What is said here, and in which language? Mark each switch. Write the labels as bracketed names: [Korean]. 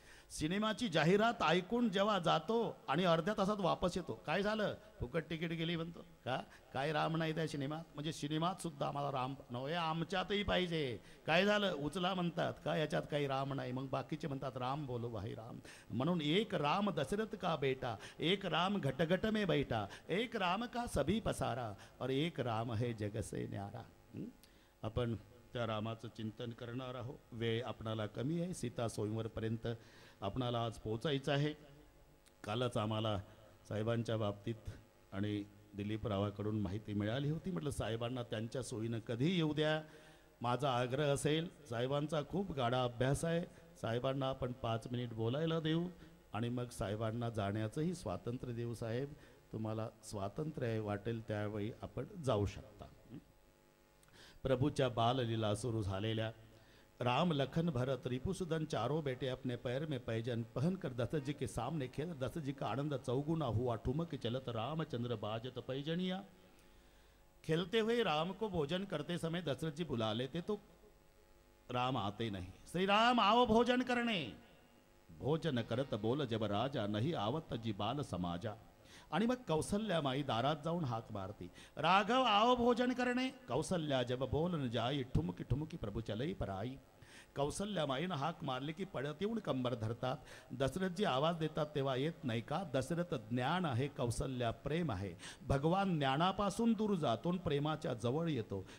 [Marathi] सिनेमाची जाहिरात ऐकून जेव्हा जातो आणि अर्ध्या तासात वापस येतो, काय झालं? फुकट तिकीट गेली म्हणतो. का? काय राम नाही त्या सिनेमात? म्हणजे सिनेमात सुद्धा आम्हाला राम नव्हे, आमच्यातही पाहिजे. काय झालं? उचला म्हणतात. का याच्यात काही राम नाही? मग बाकीचे म्हणतात [Hindi] राम बोलो भाई राम. म्हणून एक राम दशरथ का बेटा, एक राम घटघट में बैठा, एक राम का सभी पसारा, और एक राम है जग से न्यारा. [Marathi] आपण त्या रामाचं चिंतन करणार आहोत. वेळ आपणाला कमी आहे. सीता स्वयंवरपर्यंत आपणाला आज पोचायचं आहे. कालच आम्हाला साहेबांच्या बाबतीत आणि दिलीपरावाकडून माहिती मिळाली होती. म्हटलं साहेबांना त्यांच्या सोयीनं कधी येऊ द्या. माझा आग्रह असेल, साहेबांचा खूप गाढा अभ्यास आहे, साहेबांना आपण 5 मिनिट बोलायला देऊ आणि मग साहेबांना जाण्याचंही स्वातंत्र्य देऊ. साहेब, तुम्हाला स्वातंत्र्य आहे, वाटेल त्यावेळी आपण जाऊ शकता. प्रभूच्या बाललीला सुरू झालेल्या, [Hindi] राम लखन भरत रिपुसुदन चारों बेटे अपने पैर में पैजन पहन कर दशरथ जी के सामने खेल, दशरथ जी का आनंद चौगुना हुआ ठुमक चलत रामचंद्र बाजत पैजनिया. खेलते हुए राम को भोजन करते समय दशरथ जी बुला लेते तो राम आते नहीं. श्री राम आओ भोजन करने. भोजन करत बोल जब राजा, नहीं आवत जी बाल समाजा. [Marathi] आणि मग कौसल्यामाई दारात जाऊन हाक मारती, [Hindi] राघव आओ भोजन करणे. कौसल्या जब बोल न जाई, ठुमकी ठुमकी प्रभु चलई पराई. [Marathi] कौसल्या माईनं हाक मारली की पळत येऊन कंबर धरतात. दशरथजी आवाज देतात तेव्हा येत नाही का? दशरथ ज्ञान आहे, कौसल्या प्रेम आहे. भगवान ज्ञानापासून दूर जातो, प्रेमाच्या जवळ येतो.